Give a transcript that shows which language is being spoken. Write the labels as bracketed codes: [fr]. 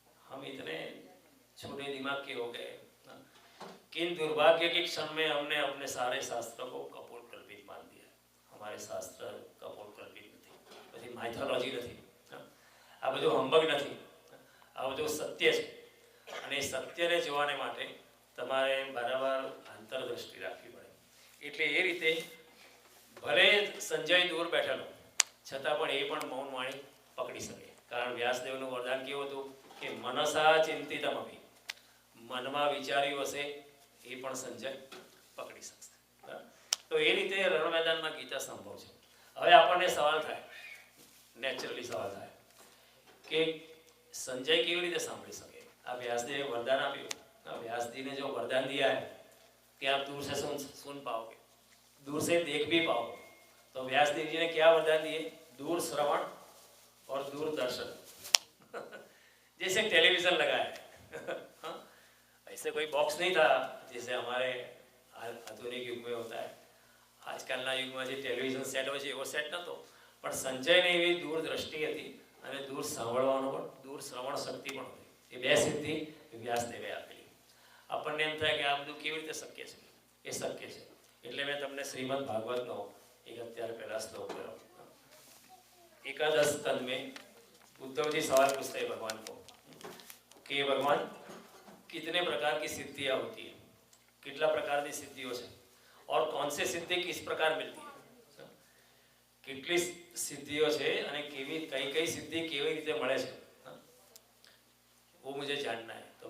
[hi] हम इतने छोटे दिमाग के हो गए, किन दुर्भाग्य के क्षण में हमने अपने सारे शास्त्रों को कपोल कल्पित मान दिया। हमारे शास्त्र कपोल कल्पित नहीं, बड़ी माइथोलॉजी नहीं, आ બધું હંબગ નથી, [gu] આ બધું સત્ય છે। અને સત્યને જોવાને માટે તમારે બરાબર અંતરદૃષ્ટિ રાખવી પડે। એટલે એ રીતે ભલે સંજય દૂર બેઠેલો છતાં પણ એ પણ મૌન વાણી પકડી શકે, કારણ વ્યાસદેવનું વરદાન કેવું હતું કે મનસા ચિંતિતમપી, મનમાં વિચાર્યું હશે એ પણ સંજય પકડી શકશે। તો એ રીતે રણ મેદાનમાં ગીતા સંભવ છે। હવે આપણને સવાલ થાય, નેચરલી સવાલ થાય કે संजय કેવી રીતે સાંભળી શકે। આ વ્યાસદેવે વરદાન આપ્યું, [hi] व्यास जी ने जो वरदान दिया है कि आप दूर से सुन पाओगे, दूर से देख भी पाओगे, तो व्यास देव जी ने क्या वरदान दिए, दूर श्रवण और दूर दर्शन। जैसे टेलीविजन लगा है, ऐसे कोई बॉक्स नहीं था जैसे हमारे आधुनिक युग में होता है। [gu] આજકાલના યુગમાં જે ટેલિવિઝન સેટ હોય છે એવો સેટ નહોતો, પણ સંજયને એવી દૂરદ્રષ્ટિ હતી અને દૂર સાંભળવાનો પણ, દૂર શ્રવણ શક્તિ પણ હતી। એ બે સિદ્ધિ વ્યાસદેવે આપેલી। આપણને એમ થાય કે આ બધું કેવી રીતે શક્ય છે, એ શક્ય છે। એટલે મેં તમને શ્રીમદ ભાગવતનો એક અત્યારે પહેલા શ્લોક કર્યો। [hi] एकादश स्कंद में उद्धव जी सवाल पूछते हैं भगवान को कि भगवान कितने प्रकार की सिद्धियां होती है, कितला प्रकार की सिद्धियों से, और कौन से सिद्धि किस प्रकार मिलती है, [gu] કેટલી સિદ્ધિઓ છે અને કેવી કઈ કઈ સિદ્ધિ કેવી રીતે મળે છે, [hi] वो मुझे जानना है।